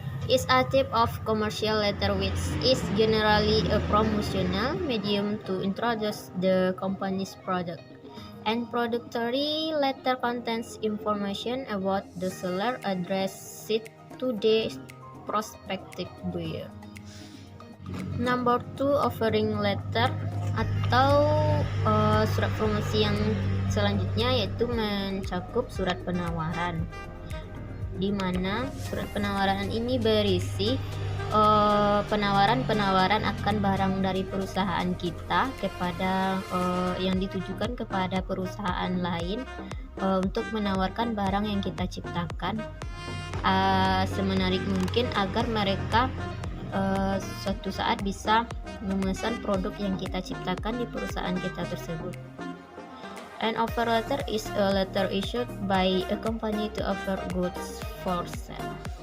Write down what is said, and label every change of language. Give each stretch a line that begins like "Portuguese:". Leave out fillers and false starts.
English: Is a type of commercial letter which is generally a promotional medium to introduce the company's product. And introductory letter contains information about the seller addressed to the prospective buyer. Number 2, offering letter
Indonesian: atau surat promosi yang selanjutnya yaitu mencakup surat penawaran, di mana surat penawaran ini berisi penawaran akan barang dari perusahaan kita kepada yang ditujukan kepada perusahaan lain untuk menawarkan barang yang kita ciptakan semenarik mungkin agar mereka suatu saat bisa memesan produk yang kita ciptakan di perusahaan kita tersebut.
English: An offer letter is a letter issued by a company to offer goods for sale.